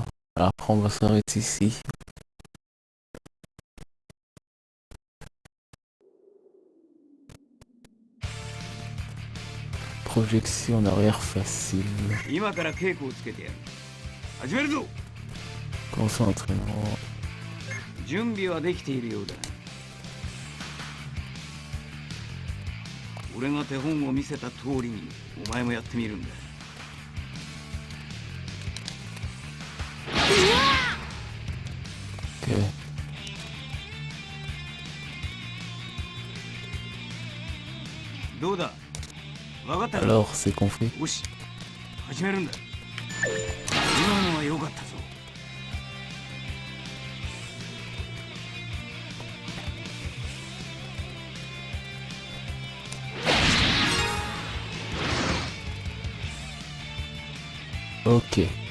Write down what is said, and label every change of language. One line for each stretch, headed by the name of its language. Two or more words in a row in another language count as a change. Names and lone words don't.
French: Alors après on va s'arrêter ici. Projection en arrière facile. Commencer l'entraînement.
Japanese: 準備はできているようだ。俺が手本を見せた通りにお前もやってみるんだ。
French: Ok. Alors c'est qu'on fait.
Japanese: よし、始めるんだ。今のは良かったぞ。 Ok.